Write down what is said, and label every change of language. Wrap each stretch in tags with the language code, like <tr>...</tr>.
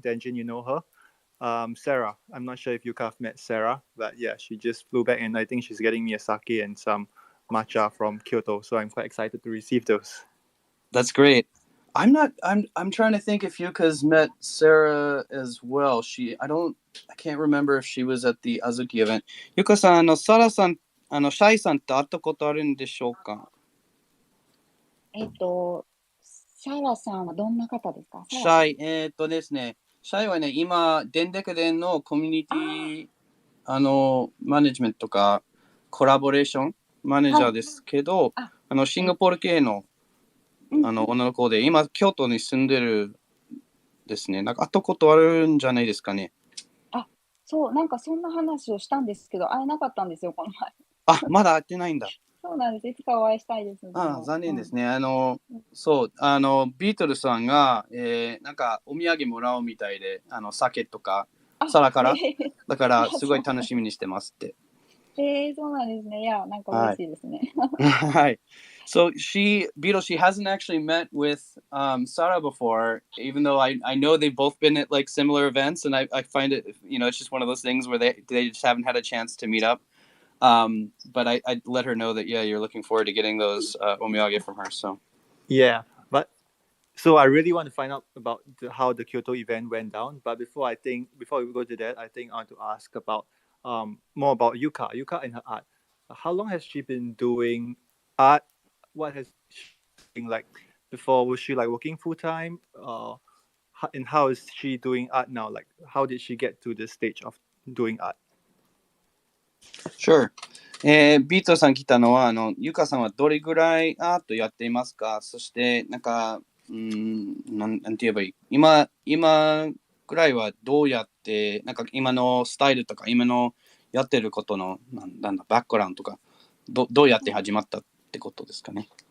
<en>Denjin, you know her? Sarah. I'm not sure if you have met Sarah, but yeah, she just flew back, and I think she's getting me a sake and some matcha from Kyoto. So I'm quite excited to receive those. That's great. I'm trying to think if Yuka's met Sarah as well. I can't remember if she was at the Azuki event.</en> <ja>Yuka-san, Sarah-さん、シャイさんって会ったことあるんでしょうか？サラさんはどんな方ですか？シャイ、ですね。シャイはね、今、電デク電のコミュニティ、マネジメントとか、コラボレーションマネージャーですけど、シンガポール系の、女の子で、今、京都に住んでるですね。なんか会ったことあるんじゃないですかね。そう、なんかそんな話をしたんですけど、会えなかったんですよ、この前。まだ会ってないんだ。そうなんです。いつかお会いしたいです。残念ですね。そう、ビートルさんが、なんかお土産もらおうみたいで、酒とか、皿から。だから、すごい楽しみにしてますって。そうなんですね。いや、なんか嬉しいですね。はい。</ja> <en>So she hasn't actually met with Sarah before, even though I know they've both been at like similar events, and I find it, it's just one of those things where they just haven't had a chance to meet up. But I let her know that, yeah, you're looking forward to getting those omiyage from her. So yeah, but so I really want to find out about how the Kyoto event went down. But before we go to that, I think I want to ask about more about Yuka and her art. How long has she been doing art? What has she been like before? Was she like working full time? And how is she doing art now? Like, how did she get to the stage of doing art? Sure.</en> <ja>ビートさん来たのは、ゆかさんはどれぐらいアートやっていますか？そして、なんか、なんて言えばいい？今ぐらいはどうやって、なんか今のスタイルとか、今のやってることの、なんだ、バックグラウンドとか、どうやって始まったってことですかね？</ja>